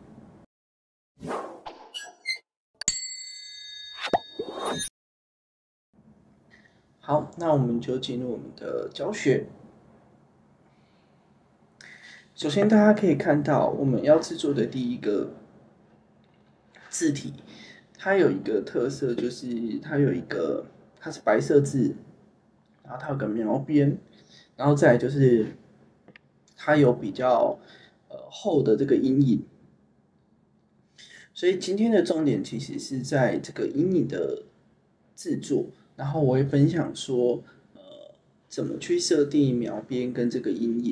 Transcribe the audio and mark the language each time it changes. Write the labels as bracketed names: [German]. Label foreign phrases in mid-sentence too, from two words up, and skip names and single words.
[Chinese] 好，那我們就進入我們的教學。首先，大家可以看到我們要制作的第一個字體，它有一個特色，就是它是白色字，然後它有個描邊，然後再來就是它有比較厚的這個陰影。所以今天的重點其實是在這個陰影的制作，然後我會分享說，怎麼去設定描邊跟這個陰影。